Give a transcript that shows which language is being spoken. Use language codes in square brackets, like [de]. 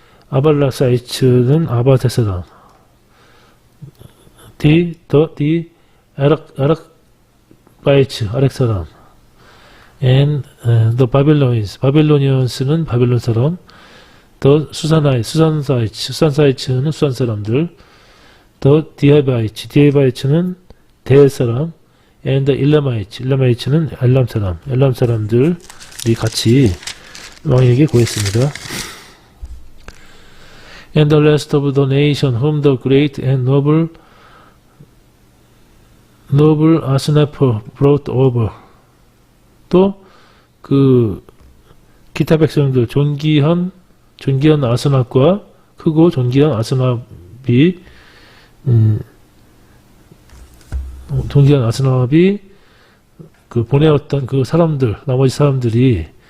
[ko] 아발라사이츠는 아바데 사람, 아락바이츠 아렉 사람, and the 바빌로니언스는 바빌론 사람, the 수산사이츠는 수산 사람들, the 디에바이츠는 대 사람, and the 일라마이츠는 엘람 사람들이 같이 왕에게 고했습니다. [en] And the rest of the nation whom the great and noble Asnappar brought over. [ko] 또 그 기타 백성들 존귀한 아스납과 크고 존귀한 아스납이 그 보내었던 그 사람들, 나머지 사람들이